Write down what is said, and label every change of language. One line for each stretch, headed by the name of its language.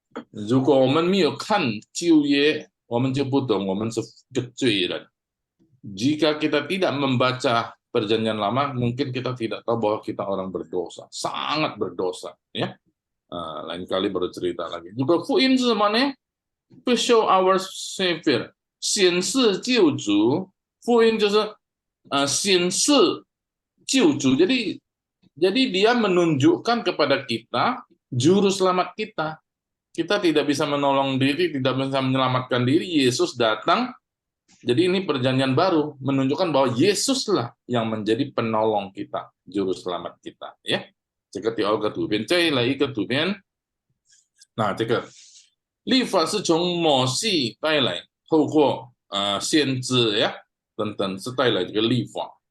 Chinese: 如果我们没有看旧约，我们就不懂我们是个罪人。
Indonesian: Jika kita tidak membaca perjanjian lama, mungkin kita tidak tahu bahwa kita orang berdosa, sangat berdosa, ya. lain kali baru cerita lagi.
Chinese: Juga 福音是什么呢？
English: To show our Savior，
Chinese: 显示救主。福音就是显示救主。
Indonesian: Jadi dia menunjukkan kepada kita juru selamat kita. Kita tidak bisa menolong diri, tidak bisa menyelamatkan diri. Yesus datang. Jadi ini perjanjian baru menunjukkan bahwa Yesuslah yang menjadi penolong kita, juru selamat kita, ya.
Chinese: 这个第二个图片，再来一个图片。那这个律法是从摩西带来，透过先知呀等等是带来这个律法。